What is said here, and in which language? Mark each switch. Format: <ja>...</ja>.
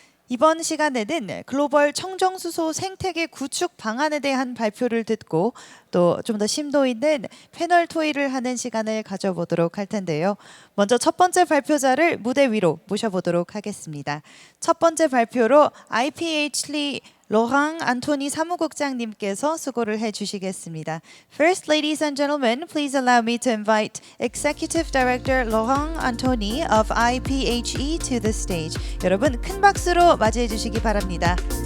<ko>이번 시간에는 글로벌 청정수소 생태계 구축 방안에 대한 발표를 듣고 또 좀 더 심도 있는 패널 토의를 하는 시간을 가져보도록 할 텐데요. 먼저 첫 번째 발표자를 무대 위로 모셔보도록 하겠습니다. 첫 번째 발표로 IPH 로랑 안토니 사무국장님께서 수고를 해주시겠습니다.</ko> <en>First, ladies and gentlemen, please allow me to invite Executive Director Laurent Antony of IPHE to the stage.</en> <ko>여러분 큰 박수로 맞이해 주시기 바랍니다.</ko>